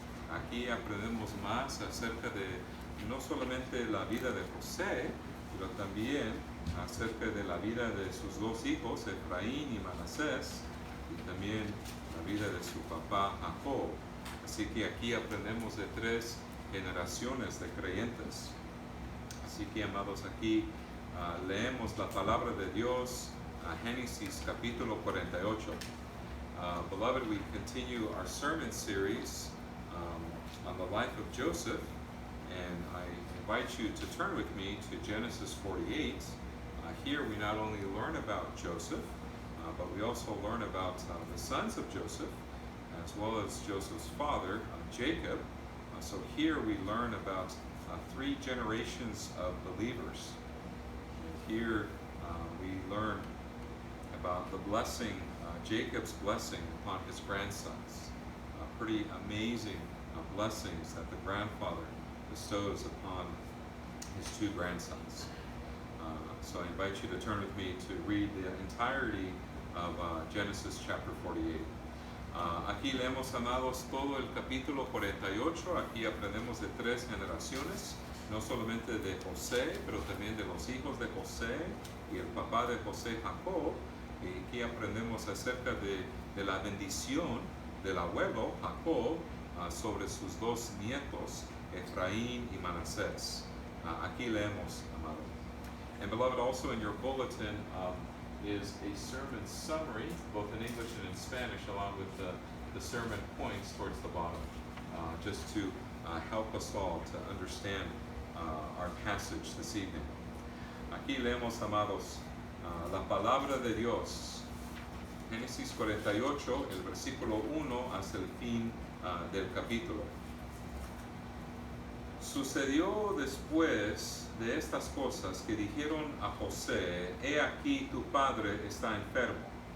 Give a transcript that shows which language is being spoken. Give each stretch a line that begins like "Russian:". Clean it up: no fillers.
Spanish: Aquí aprendemos más acerca de no solamente la vida de José, pero también acerca de la vida de sus dos hijos, Efraín y Manasés, y también la vida de su papá Jacob. Así que aquí aprendemos de 3 generaciones de creyentes. Así que, amados, aquí leemos la palabra de Dios, Génesis capítulo 48.
English: Beloved, we continue our sermon series on the life of Joseph, and I invite you to turn with me to Genesis 48. Here we not only learn about Joseph, but we also learn about the sons of Joseph, as well as Joseph's father, Jacob. So here we learn about 3 generations of believers. Here we learn about the blessing, Jacob's blessing upon his grandsons. Pretty amazing blessings that the grandfather bestows upon his 2 grandsons. So I invite you to turn with me to read the entirety of Genesis chapter 48.
Spanish: Aquí leemos, amados, todo el capítulo 48. Aquí aprendemos de 3 generaciones, no solamente de José, pero también de los hijos de José y el papá de José, Jacob. Y aquí aprendemos acerca de la bendición del abuelo Jacob sobre sus dos nietos, Efraín y Manasés. Aquí leemos, amado.
English: And beloved, also in your bulletin is a sermon summary, both in English and in Spanish, along with the sermon points towards the bottom, just to help us all to understand our passage this evening.
Spanish: Aquí leemos, amados, la palabra de Dios, Génesis 48, el versículo 1 hasta el fin del capítulo. Sucedió después de estas cosas que dijeron a José: he aquí tu padre está enfermo.